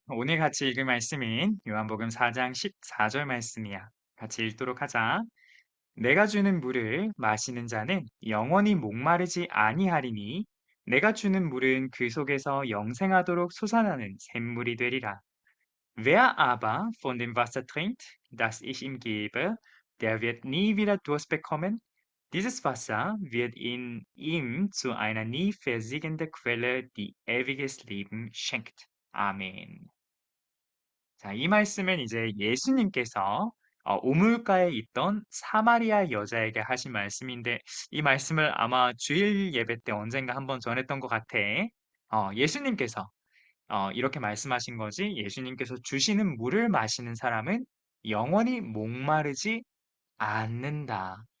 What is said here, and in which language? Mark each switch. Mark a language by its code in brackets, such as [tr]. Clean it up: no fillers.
[ko] 오늘 같이 읽을 말씀은 요한복음 4장 14절 말씀이야. 같이 읽도록 하자. 내가 주는 물을 마시는 자는 영원히 목마르지 아니하리니 내가 주는 물은 그 속에서 영생하도록 솟아나는 샘물이 되리라. [de] Wer aber von dem Wasser trinkt, das ich ihm gebe, der wird nie wieder Durst bekommen. Dieses Wasser wird in ihm zu einer nie versiegenden Quelle, die ewiges Leben schenkt. [ko] 아멘. 자, 이 말씀은 이제 예수님께서 우물가에 있던 사마리아 여자에게 하신 말씀인데, 이 말씀을 아마 주일 예배 때 언젠가 한번 전했던 것 같아. 예수님께서 이렇게 말씀하신 거지. 예수님께서 주시는 물을 마시는 사람은 영원히 목마르지 않는다.